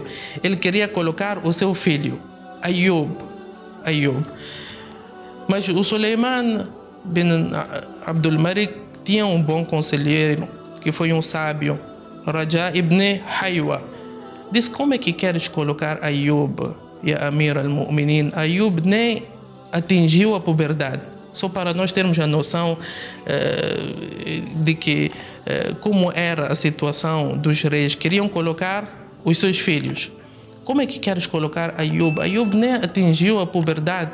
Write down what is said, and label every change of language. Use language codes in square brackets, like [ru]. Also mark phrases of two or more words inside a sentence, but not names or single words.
[pt] Ele queria colocar o seu filho, Ayub. Mas o Suleiman bin Abdul Malik tinha um bom conselheiro, que foi um sábio, Raja ibn Haywa. Disse: como é que queres colocar Ayub, [ar] يا أمير المؤمنين? [pt] Ayub nem atingiu a puberdade. Só para nós termos a noção de que como era a situação dos reis, queriam colocar os seus filhos. Como é que queres colocar Ayub? Ayub nem atingiu a puberdade.